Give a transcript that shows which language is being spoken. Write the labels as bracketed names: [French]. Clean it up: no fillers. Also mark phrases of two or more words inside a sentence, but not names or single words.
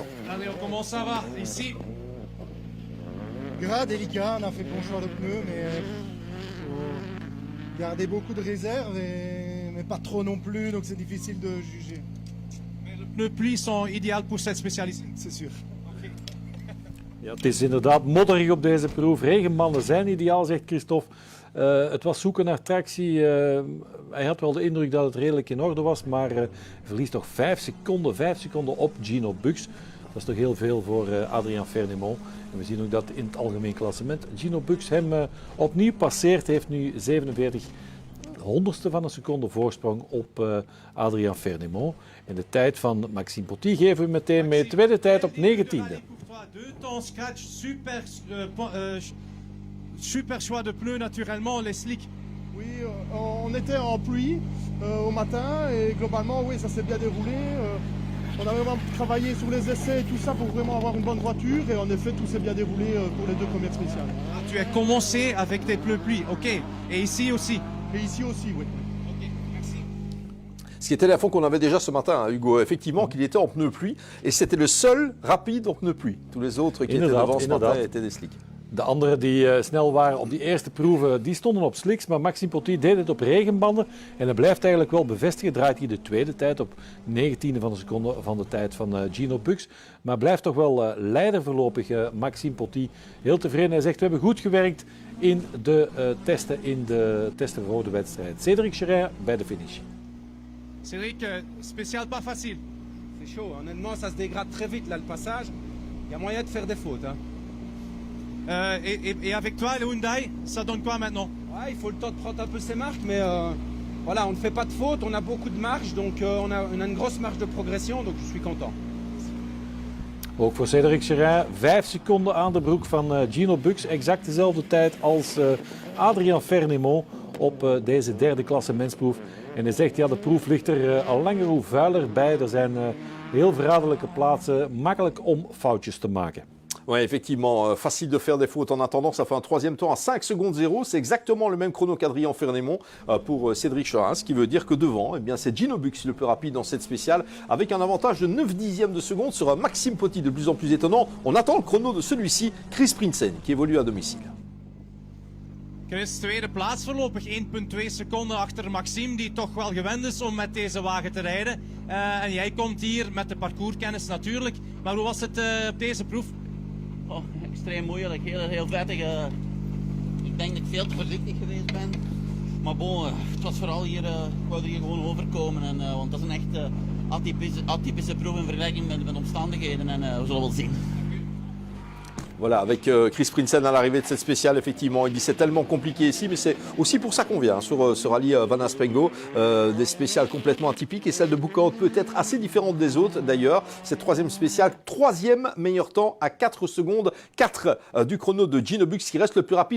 [French] Allez, comment ça va ici? Gras, délicat, on a fait le bon choix de pneus, mais garder beaucoup de réserve, mais pas trop non plus, donc c'est difficile de juger. Mais les pneus pluie sont idéaux pour cette spécialité. C'est sûr. [Dutch] Ja, het is inderdaad modderig op deze proef. Regenbanden zijn ideaal, zegt Christophe. Het was zoeken naar tractie. Hij had wel de indruk dat het redelijk in orde was, maar verliest toch 5 seconden op Gino Bux. Dat is toch heel veel voor Adrien Fernémont. En we zien ook dat in het algemeen klassement Gino Bux hem opnieuw passeert. Heeft nu 47 honderdste van een seconde voorsprong op Adrien Fernémont. En de tijd van Maxime Potty geven we meteen mee. Tweede tijd op 19e. [French] Deux temps scratch, super choix de pneus naturellement, les slicks. Oui, on était en pluie au matin et globalement, oui, ça s'est bien déroulé. On a vraiment travaillé sur les essais et tout ça pour vraiment avoir une bonne voiture et en effet, tout s'est bien déroulé pour les deux premières spéciales. Ah, tu as commencé avec tes pneus pluie, ok. Et ici aussi? Et ici aussi, oui. Ok, merci. Ce qui était l'info qu'on avait déjà ce matin, hein, Hugo, effectivement, qu'il était en pneu pluie et c'était le seul rapide en pneu pluie. Tous les autres qui étaient devant ce matin étaient des slicks. [Dutch] De anderen die snel waren op die eerste proeven, die stonden op slicks, maar Maxime Potty deed het op regenbanden. En hij blijft eigenlijk wel bevestigen, draait hij de tweede tijd op 19e van de seconde van de tijd van Gino Bux. Maar blijft toch wel leider voorlopig, Maxime Potty. Heel tevreden, hij zegt we hebben goed gewerkt in de testen voor de wedstrijd. Cédric Cherin bij de finish. [French] Cédric, spécial pas facile. C'est chaud, honnêtement, ça se dégrade très vite là le passage. Il y a moyen de faire des fautes. Hein. Et avec toi, le Hyundai, ça donne quoi maintenant? Ouais, il faut le temps de prendre un peu ses marques, mais voilà, on ne fait pas de fautes, on a beaucoup de marge, donc on a une grosse marge de progression, donc je suis content. [Dutch] Ook voor Cédric Cherin, 5 seconden aan de broek van Gino Bux. Exact dezelfde tijd als Adrien Fernémont op deze derde klassementsproef. En hij zegt, ja, de proef ligt er al langer hoe vuiler bij. Er zijn heel verraderlijke plaatsen, makkelijk om foutjes te maken. [French] Oui, effectivement, facile de faire des fautes en attendant. Ça fait un troisième temps à 5 secondes 0. C'est exactement le même chrono qu'Adrien Fernémont pour Cédric Cherin, ce qui veut dire que devant, eh bien, c'est Gino Bux le plus rapide dans cette spéciale, avec un avantage de 9 dixièmes de seconde sur un Maxime Potty de plus en plus étonnant. On attend le chrono de celui-ci, Chris Prinsen, qui évolue à domicile. [Dutch] Chris, tweede plaats voorlopig. 1,2 seconden achter Maxime, die toch wel gewend is om met deze wagen te rijden. En jij komt hier met de parcourskennis natuurlijk. Maar hoe was het op deze proef? Oh, extreem moeilijk, heel vettig. Ik denk dat ik veel te voorzichtig geweest ben. Maar bon, het was vooral hier, ik wou er hier gewoon overkomen. Want dat is een echt atypische proef in vergelijking met omstandigheden. En we zullen wel zien. [French] Voilà, avec Chris Prinsen à l'arrivée de cette spéciale, effectivement, il dit c'est tellement compliqué ici, mais c'est aussi pour ça qu'on vient sur ce rallye Van Aspengo, des spéciales complètement atypiques et celle de Boucaud peut être assez différente des autres d'ailleurs. Cette troisième spéciale, troisième meilleur temps à 4 secondes 4 du chrono de Gino Bux qui reste le plus rapide.